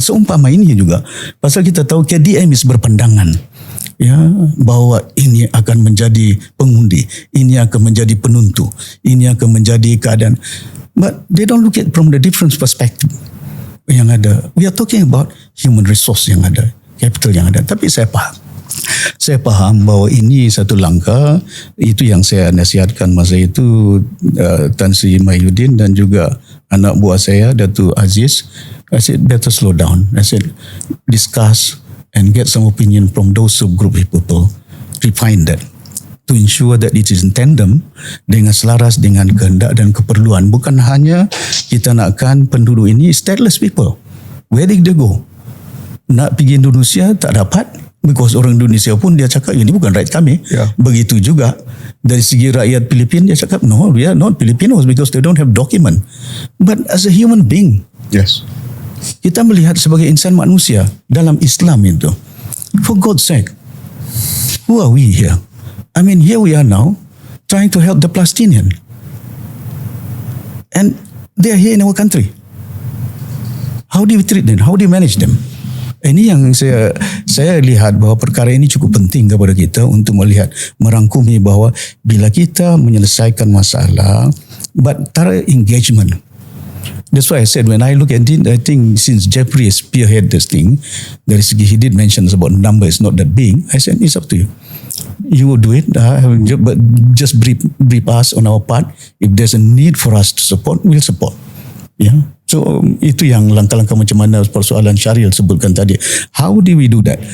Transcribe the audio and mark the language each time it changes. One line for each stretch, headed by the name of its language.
Malay: Seumpama ini juga. Pasal kita tahu KDM berpandangan bahawa ini akan menjadi pengundi, ini akan menjadi penentu, ini akan menjadi keadaan.
English: But they don't look at from the different perspective
Malay: yang ada.
English: We are talking about human resource
Malay: yang ada,
English: capital yang ada.
Malay: Tapi saya faham bahawa ini satu langkah. Itu yang saya nasihatkan masa itu Tan Sri Mahyudin dan juga anak buah saya Datuk Aziz.
English: I said better slow down. I said discuss and get some opinion from those subgroup people, refine that to ensure that it is in tandem
Malay: dengan selaras dengan kehendak dan keperluan. Bukan hanya kita nakkan penduduk ini
English: stateless people. Where did they go?
Malay: Nak pergi Indonesia tak dapat,
English: because
Malay: orang Indonesia pun dia cakap ini bukan right kami. Begitu juga dari segi rakyat Filipina, dia cakap
English: no, we are not Filipinos because they don't have document. But as a human being, Yes.
Malay: kita melihat sebagai insan manusia dalam Islam itu.
English: For God's sake, who are we here? I mean, here we are now trying to help the Palestinian. And they are here in our country. How do we treat them? How do we manage them?
Malay: Ini yang saya lihat bahawa perkara ini cukup penting kepada kita untuk melihat, merangkumi bahawa bila kita menyelesaikan masalah,
English: but tara engagement. That's why I said when I look at it, I think since Jeffrey spearhead this thing,
Malay: dari segi
English: he did mention about number is not that big. I said it's up to you. You will do it, but just brief us on our part. If there's a need for us to support, we'll support.
Malay: So itu yang langkah-langkah macam mana persoalan Syariel sebutkan tadi.
English: How do we do that?